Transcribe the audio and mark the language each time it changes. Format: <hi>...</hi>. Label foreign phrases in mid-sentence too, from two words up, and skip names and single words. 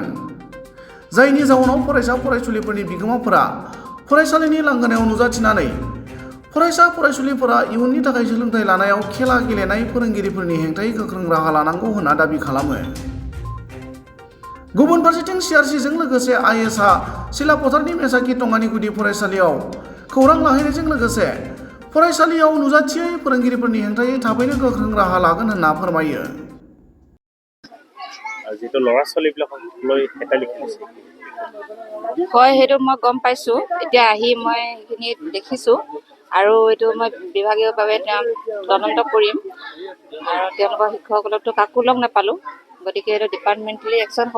<brx>जायनि जाउनाव फरायसा फरायसुलिफोरनि बिगोमाफोरा फरायसालिनि लांगोनायाव नुजाथिनानै फरायसा फरायसुलिफोरा इयुननि थाखाय सोलोंथाइ लानायाव खेला गेलेनाय फोरोंगिरिफोरनि हेंथायै गोख्रों राहा लानांगौ होनना दाबि खालामो। गुबुन फारसेथिं सिआरसिजों लोगोसे आइएसआ सिलापथारनि मेसाखि टंगानि गुदि फरायसालियाव खौरां लाहैनायजों लोगोसे फरायसालियाव नुजाथियै फोरोंगिरिफोरनि हेंथायै थाबैनो गोख्रों राहा लागोन होनना फोरमायो।</brx> <as>যেটো ল'ৰা ছোৱালীবিলাকক লৈ হেতালি খেলিছে হয়, সেইটো মই গম পাইছোঁ। এতিয়া আহি মই সেইখিনি দেখিছোঁ আৰু এইটো মই বিভাগীয়ভাৱে তদন্ত কৰিম আৰু তেওঁলোকৰ শিক্ষকসকলকতো কাকো লগ নাপালোঁ, গতিকে এইটো</as> <en>departmentally action</en> <as>হ'ব।</as>